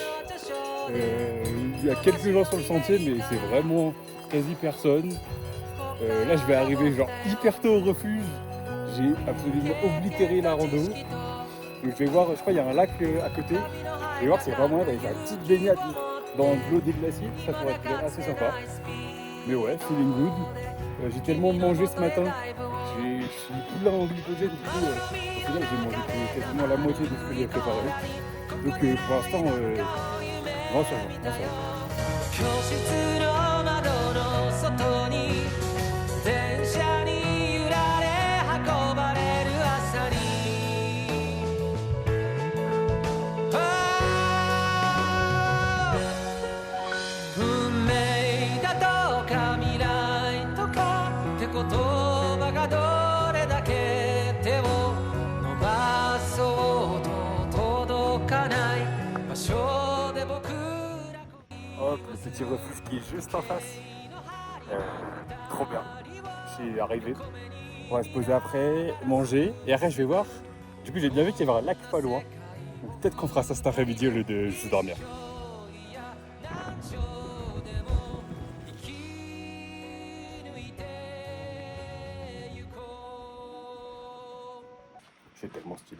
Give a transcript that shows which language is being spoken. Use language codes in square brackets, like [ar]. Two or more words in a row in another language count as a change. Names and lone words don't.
[fr] Il y a quelques gens sur le sentier, mais c'est vraiment quasi personne. Là, je vais arriver genre hyper tôt au refuge. J'ai absolument oblitéré la rando. Donc, je vais voir, je crois qu'il y a un lac à côté. Je vais voir si c'est vraiment d'aller faire une petite baignade dans l'eau des glaciers. Ça pourrait être assez sympa. Mais ouais, [en] feeling good. [fr] J'ai tellement mangé ce matin. Je suis tout là en glycogène. Du coup, au final, j'ai mangé quasiment la moitié de ce que j'ai préparé. Donc, pour l'instant, grand sur moi. [ja] 教室の窓の外に電車に揺られ運ばれる朝に運命だとか未来とかって言葉がどれだけ手を伸ばそうと届かない場所で僕 [fr] Hop, le petit refuge qui est juste en face. Trop bien. Je suis arrivé. On va se poser après, manger. Et après, je vais voir. Du coup, j'ai bien vu qu'il y avait un lac pas loin. Donc, peut-être qu'on fera ça cet après-midi au lieu de juste dormir. C'est tellement stylé.